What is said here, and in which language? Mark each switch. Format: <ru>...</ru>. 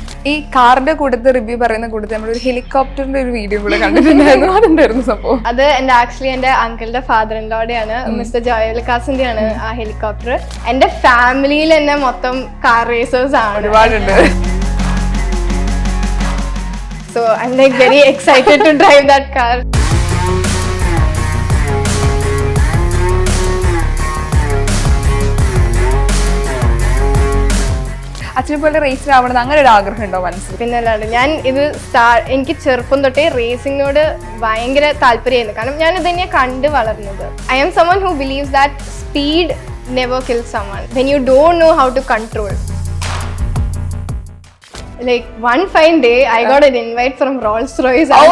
<ml>ഈ കാറിന്റെ കൂട്ടത്തിൽ റിവ്യൂ പറയുന്ന കൂട്ടത്തിൽ നമ്മളൊരു ഹെലികോപ്റ്ററിന്റെ ഒരു വീഡിയോ കൂടെ കണ്ടിട്ടുണ്ടായിരുന്നു. അതെന്തായിരുന്നു സംഭവം? അത് ആക്ച്വലി എൻ്റെ അങ്കിളുടെ ഫാദർ ഇൻ ലോടെയാണ്, മിസ്റ്റർ ജോയൽക്കാസിന്റെ ആണ് ആ ഹെലികോപ്റ്റർ. എൻ്റെ ഫാമിലിയിൽ തന്നെ മൊത്തം കാർ റേസേഴ്സ് ആണ്, ഒരുപാടുണ്ട്.</ml> <en>So I'm like very excited to drive that car.</en> <ml>അച്ഛനെ പോലെ റേസിലാവണം അങ്ങനെ ഒരു ആഗ്രഹം ഉണ്ടോ മനസ്സിൽ? പിന്നെ അല്ലാണ്ട് ഞാൻ ഇത് എനിക്ക് ചെറുപ്പം തൊട്ടേ റേസിങ്ങിനോട് ഭയങ്കര താല്പര്യമായിരുന്നു. കാരണം ഞാൻ ഇത് തന്നെയാണ് കണ്ട് വളർന്നത്.</ml> <en>I am someone who believes that speed never kills someone when you don't know how to control. Like one fine day I got an invite from Rolls-Royce.</en>